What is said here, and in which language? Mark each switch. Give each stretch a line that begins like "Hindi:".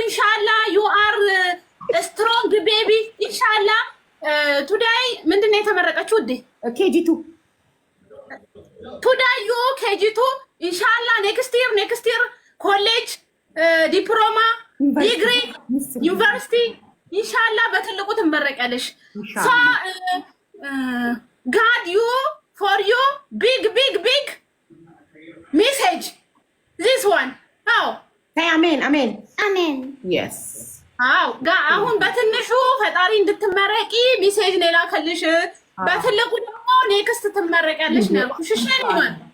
English: Inshallah, you are a strong baby.
Arabic: Inshallah.
Amharic: Today, ምንድነው የተመረቀችው?
English: KG2. Today you KG2. Inshallah, next year college, diploma, degree, university. Inshallah,
Amharic: በትልቁ ትመረቂያለሽ።
English: So, God you for you big message. This one. አዎ አሜን አሜን አሜን። yes
Amharic: አዎ አሁን በትንሹ ፈጣሪ እንድትመረቂ ሜሴጅ ነው የላከልሽ። በትልቁ ደግሞ ኔክስት ትመረቂያለሽ ነው ያልኩሽ። እሺ ይማን